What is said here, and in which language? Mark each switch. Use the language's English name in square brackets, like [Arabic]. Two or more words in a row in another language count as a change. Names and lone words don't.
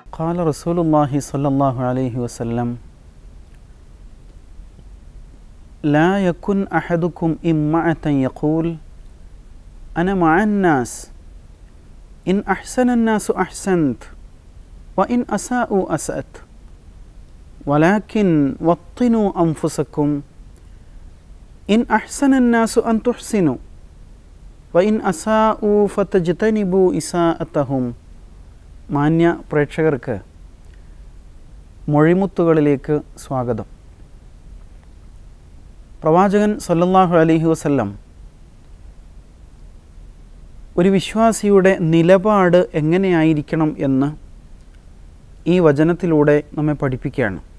[Arabic] قال رسول الله صلى الله عليه وسلم لا يكن أحدكم إمعة يقول أنا مع الناس إن أحسن الناس أحسنت وإن أساءوا أسأت ولكن وطنوا أنفسكم إن أحسن الناس أن تحسنوا وإن أساءوا فتجتنبوا إساءتهم. [Malayalam] മാന്യ പ്രേക്ഷകർക്ക് മൊഴിമുത്തുകളിലേക്ക് സ്വാഗതം. പ്രവാചകൻ [Arabic] صلى الله عليه وسلم [Malayalam] ഒരു വിശ്വാസിയുടെ നിലപാട് എങ്ങനെയായിരിക്കണം എന്ന് ഈ വചനത്തിലൂടെ നമ്മെ പഠിപ്പിക്കുകയാണ്.